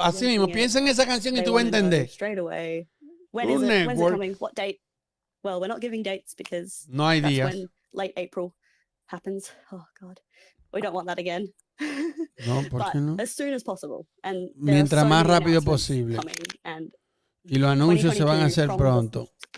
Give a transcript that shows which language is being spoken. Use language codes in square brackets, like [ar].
[es] Así mismo, piensa en esa canción y tú vas a entender. [en] When's it coming? What date? Well, we're not giving dates because [es] no hay días. [en] When late April happens. Oh God, we don't want that again. [es] No, ¿por qué no? [en] As soon as possible. And [es] mientras más rápido posible. Y los anuncios se van a hacer pronto.